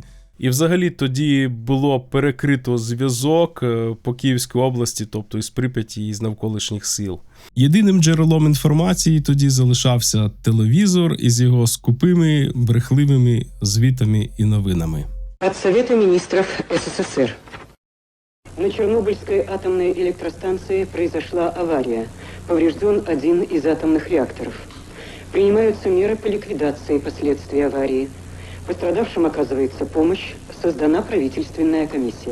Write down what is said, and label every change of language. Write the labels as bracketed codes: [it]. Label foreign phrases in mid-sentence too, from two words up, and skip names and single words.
[uk] І взагалі тоді було перекрито зв'язок по Київській області, тобто із Прип'яті і з навколишніх сил. Єдиним джерелом інформації тоді залишався телевізор із його скупими, брехливими звітами і новинами. [ru] От Совета министров СССР. На Чернобыльской атомной электростанции произошла авария. Поврежден один из атомных реакторов. Принимаются меры по ликвидации последствий аварии. Пострадавшим оказывается помощь. Создана правительственная комиссия.